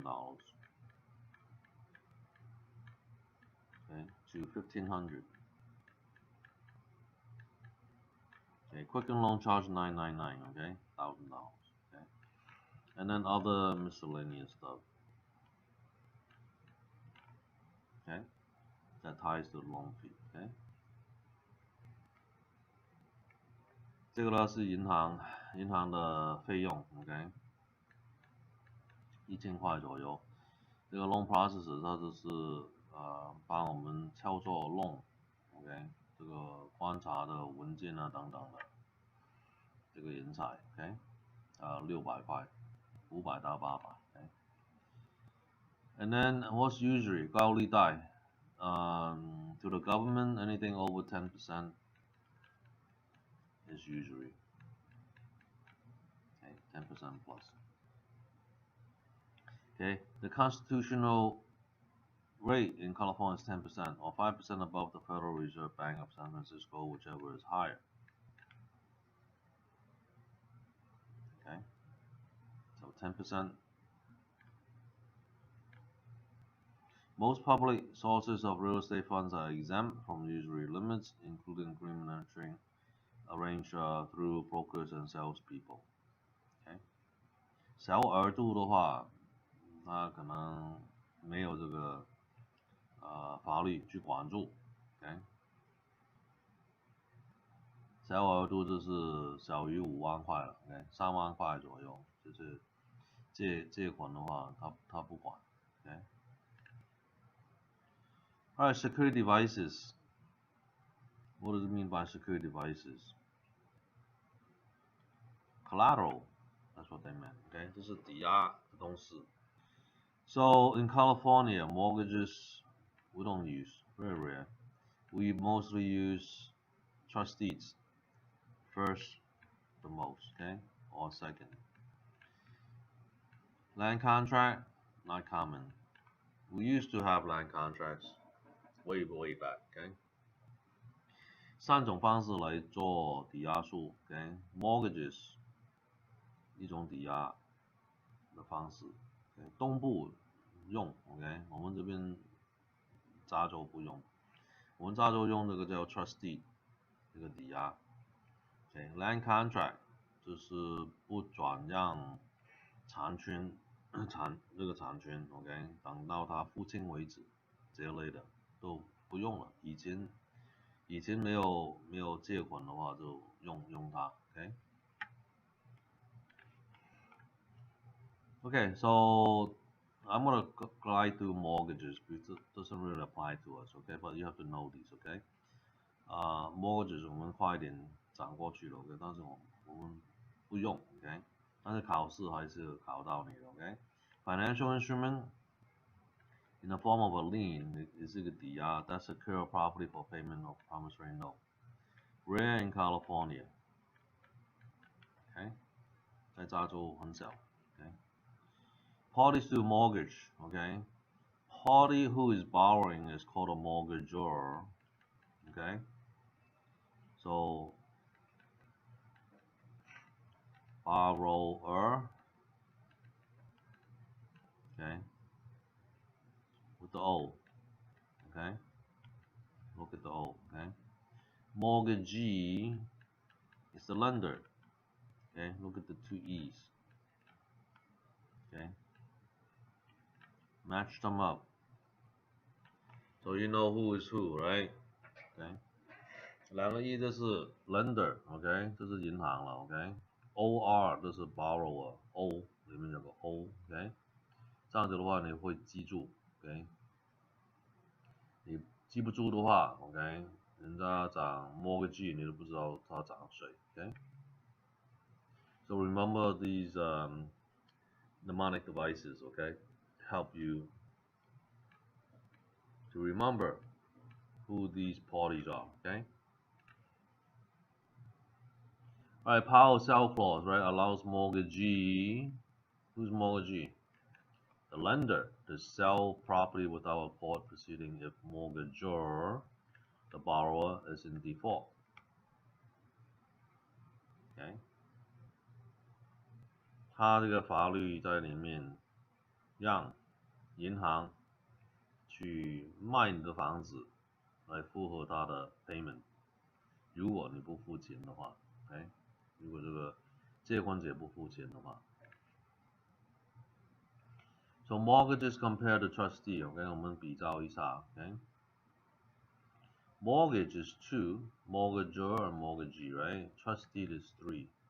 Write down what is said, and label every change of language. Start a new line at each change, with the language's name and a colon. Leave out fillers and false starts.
English: Okay, to 1,500. Okay, Quicken Loan charge $999. Okay, $1,000. Okay, and then other miscellaneous stuff. Okay, that ties to the loan fee.
Chinese: Okay, 这个呢是银行的费用 ，OK， 1000块左右。这个 loan processor 它就是帮我们操作 loan，OK， 这个观察的文件啊等等的，这个人才 ，OK， 600块，500到800 ，OK。
English: And then what's usury
Chinese: 高利贷，
English: to the government anything over 10% is usury. Okay, 10% plus. Okay, the constitutional rate in California is 10% or 5% above the Federal Reserve Bank of San Francisco, whichever is higher. Okay, so 10%. Most public sources of real estate funds are exempt from usury limits, including agreement entering arranged through brokers and salespeople.
Chinese: OK，小额度的话，它可能没有这个法律去管住。 OK，小额度就是小于5万块了。 OK，3万块左右，就是借款的话，它不管。
English: OK。 Alright, security devices. What does it mean by security devices? Collateral. That's what they meant.
Chinese: Okay, 这是抵押的东西。
English: So in California, mortgages we don't use, very rare. We mostly use trust deeds. First, the most, okay, or second. Land contract, not common. We used to have land contracts way back, okay.
Chinese: 3种方式来做抵押数 ，OK， mortgages 一种抵押的方式 ，OK， 东部用 ，OK， 我们这边加州不用，我们加州用这个叫 trust deed 这个抵押 ，OK，land contract 就是不转让产权这个产权 ，OK， 等到他付清为止，这类的都不用了，以前没有借款的话就用它 ，OK。
English: Okay, so I'm gonna glide through mortgages because it doesn't really apply to us, okay? But you have to know these, okay?
Chinese: Mortgages 我们快一点讲过去了 ，OK？但是我们不用 ，OK？但是考试还是考到你的
English: ，OK？Financial instrument in the form of a lien
Chinese: 也是个抵押
English: ，that secure property for payment of promissory note. Rare in California, OK？
Chinese: 在加州很少
English: ，OK？Parties to mortgage, okay? Party who is borrowing is called a mortgagor, okay? So, borrower, okay? With the O, okay? Look at the O, okay? Mortgagee is the lender, okay? Look at the two E's, okay? Match them up. So you know who is who, right? Okay.
Chinese: 2个 E 这是 lender, OK， 这是银行了 ，OK。OR 这是 borrower，O 里面有个 O，OK。这样子的话你会记住 ，OK。你记不住的话 ，OK， 人家讲 mortgagee 你都不知道他讲谁
English: ，OK。So remember these mnemonic devices, OK, help you to remember who these parties are, OK. Alright, power sell clause, right, allows mortgagee, who's mortgagee? The lender to sell property without a court proceeding if mortgagor, the borrower, is in default. Okay.
Chinese: 它这个法律在里面让银行去卖你的房子来符合它的 payment。如果你不付钱的话 ，OK， 如果这个借款者不付钱的话。
English: So mortgages compared to trustee, OK，
Chinese: 我们比较一下
English: ，OK。 Mortgage is 2, mortgagor and mortgagee, right? Trustee is 3.